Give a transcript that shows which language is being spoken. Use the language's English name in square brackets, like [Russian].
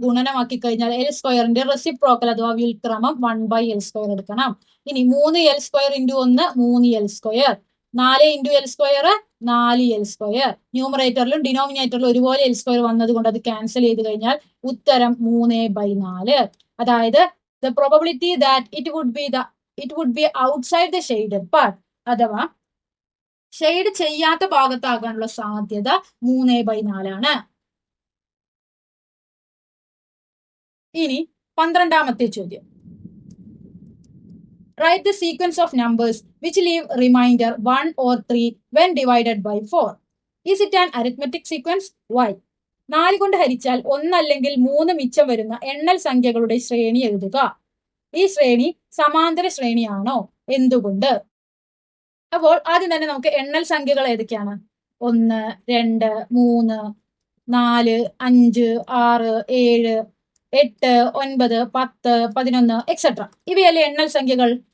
[Malayalam] ഗുണനമാക്കി കഴിഞ്ഞാൽ എൽ സ്ക്വയറിന്റെ റെസിപ്രോക്കൽ അഥവാ വ്യുൽക്രമം 1/L സ്ക്വയർ എടുക്കണം. ഇനി 3L square into 1 3L square, 4 into L square 4L square. ന്യൂമറേറ്ററിലും ഡിനോമിനേറ്ററിലും ഒരുപോലെ എൽ സ്ക്വയർ വന്നത് കൊണ്ട് അത് ക്യാൻസൽ ചെയ്ത് കഴിഞ്ഞാൽ ഉത്തരം 3/4. [English] അതായത് the probability that it would be outside the shaded part, [Malayalam] അഥവാ ഷെയ്ഡ് ചെയ്യാത്ത ഭാഗത്താകാനുള്ള സാധ്യത 3/4 ആണ്. ഇനി 12ാമത്തെ ചോദ്യം. [English] Write the sequence of numbers which leave remainder 1 or 3 when divided by 4. Is it an arithmetic sequence? Why? [Malayalam] 4 കൊണ്ട് ഹരിച്ചാൽ 1 അല്ലെങ്കിൽ 3 മിച്ചം വരുന്ന എണ്ണൽ സംഖ്യകളുടെ ശ്രേണി എഴുതുക. ഈ ശ്രേണി സമാന്തര ശ്രേണിയാണോ? എന്തുകൊണ്ട്? അപ്പോൾ ആദ്യം തന്നെ നമുക്ക് എണ്ണൽ സംഖ്യകൾ ഏതൊക്കെയാണ്? 1 2 3 4 5 6 7 8 9 10 11 എക്സെട്ര. ഇവയല്ലേ എണ്ണൽ സംഖ്യകൾ.